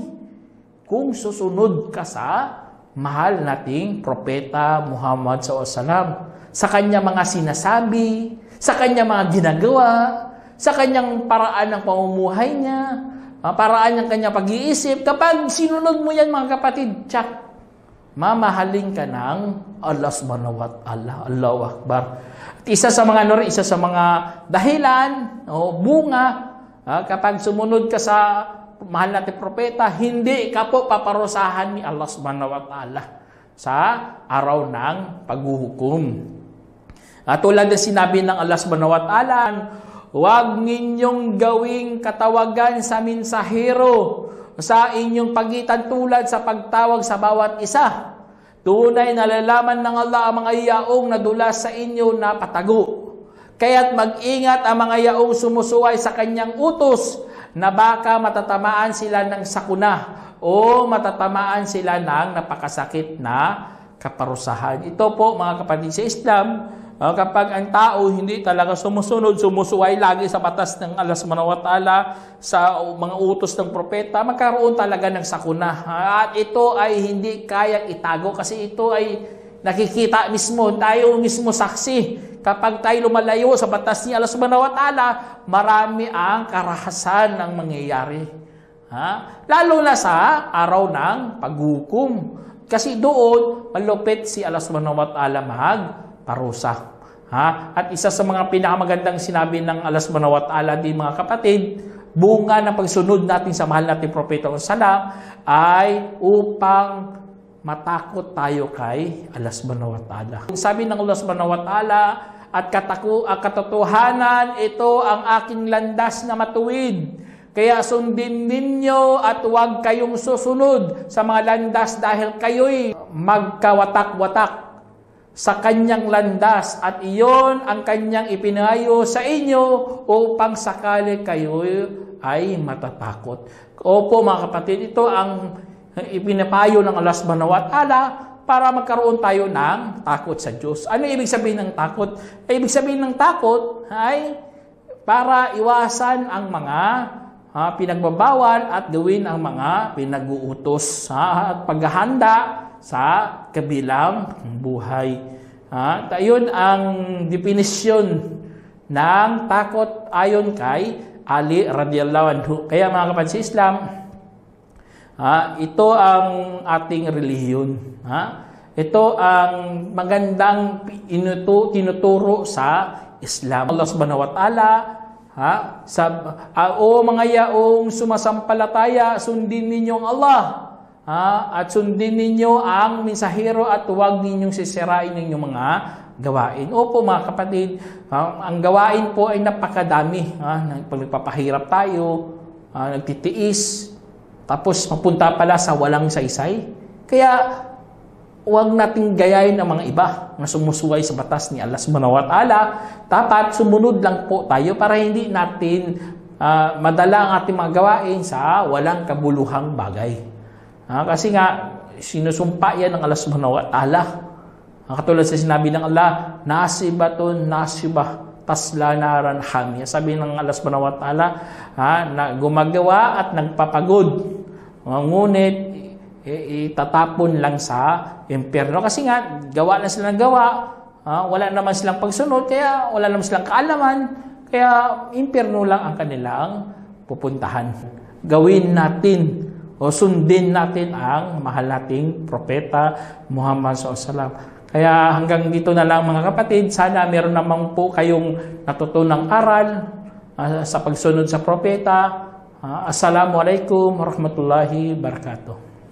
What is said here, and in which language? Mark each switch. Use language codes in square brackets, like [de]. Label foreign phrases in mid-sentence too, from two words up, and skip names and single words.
[tl] Kung susunod ka sa mahal nating Propeta Muhammad SAW, sa kanya mga sinasabi, sa kanya mga ginagawa, sa kanyang paraan ng pamumuhay niya, paraan ng kanyang pag-iisip. Kapag sinunod mo yan mga kapatid, tsak, mamahalin ka ng [ar] الله سبحانه وتعالى. الله أكبر. [tl] At isa sa mga dahilan o bunga, kapag sumunod ka sa mahal nating propeta, hindi ka po paparusahan ni [ar] الله سبحانه وتعالى [tl] sa araw ng paghuhukom. At tulad ng sinabi ng [ar] الله سبحانه وتعالى, [tl] huwag ninyong gawing katawagan sa mensahero sa inyong pagitan tulad sa pagtawag sa bawat isa. Tunay na nalalaman ng Allah ang mga yaong na dulas sa inyo na patago. Kaya't mag-ingat ang mga yaong sumusuway sa kanyang utos na baka matatamaan sila ng sakuna o matatamaan sila ng napakasakit na kaparusahan. Ito po mga kapatid sa Islam, kapag ang tao hindi talaga sumusuway lagi sa batas ng [ar] الله سبحانه وتعالى, [tl] sa mga utos ng propeta, magkaroon talaga ng sakuna. At ito ay hindi kayang itago kasi ito ay nakikita mismo, tayo mismo saksi. Kapag tayo lumalayo sa batas ni [ar] الله سبحانه وتعالى, [tl] marami ang karahasan ng mangyayari. Lalo na sa araw ng paghukom. Kasi doon, malupit si [ar] الله سبحانه وتعالى [tl] magparusa. At isa sa mga pinakamagandang sinabi ng [ar] الله سبحانه وتعالى, [tl] di mga kapatid, bunga ng pagsunod natin sa mahal nating Propeta Muhammad ay upang matakot tayo kay [ar] الله سبحانه وتعالى. [tl] Sabi ng [ar] الله سبحانه وتعالى, [tl] at katotohanan, ito ang aking landas na matuwid. Kaya sundin ninyo at huwag kayong susunod sa mga landas dahil kayo'y magkawatak-watak sa kanyang landas at iyon ang kanyang ipinayo sa inyo upang sakali kayo ay matatakot. Opo mga kapatid, ito ang ipinapayo ng [ar] الله سبحانه وتعالى [tl] para magkaroon tayo ng takot sa Diyos. Ano ibig sabihin ng takot? Ibig sabihin ng takot ay para iwasan ang mga pinagbabawal at gawin ang mga pinag-uutos at paghahanda sa kabilang buhay. Ayun ang definisyon ng takot ayon kay Ali [ar] رضي الله عنه. [tl] Kaya mga kapatid sa Islam, ito ang ating relihiyon. Ito ang magandang tinuturo sa Islam. [ar] الله سبحانه وتعالى, [tl] o mga yaong sumasampalataya, sundin ninyong Allah. At sundin ninyo ang mensahero at huwag ninyong sisirain ninyong mga gawain. Opo mga kapatid, ang gawain po ay napakadami. Pagpapahirap tayo, nagtitiis, tapos mapunta pala sa walang saysay. Kaya huwag nating gayahin ang mga iba na sumusuway sa batas ni [ar] الله سبحانه وتعالى. [tl] Dapat sumunod lang po tayo para hindi natin madala ang ating mga gawain sa walang kabuluhang bagay. Kasi nga, sinusumpa yan ng [ar] الله سبحانه وتعالى. [tl] Katulad sa sinabi ng Allah, [ar] ناصبة ناصبة تصلى نارا حامية. [tl] Sabi ng [ar] الله سبحانه وتعالى, [tl] na gumagawa at nagpapagod. Ngunit, itatapon lang sa impyerno. Kasi nga, gawa na sila ng gawa, wala naman silang pagsunod, kaya wala naman silang kaalaman, kaya impyerno lang ang kanilang pupuntahan. Gawin natin o sundin natin ang mahal nating Propeta Muhammad SAW. Kaya hanggang dito na lang mga kapatid, sana meron naman po kayong natutunang aral sa pagsunod sa Propeta. [ar] السلام عليكم ورحمة الله وبركاته.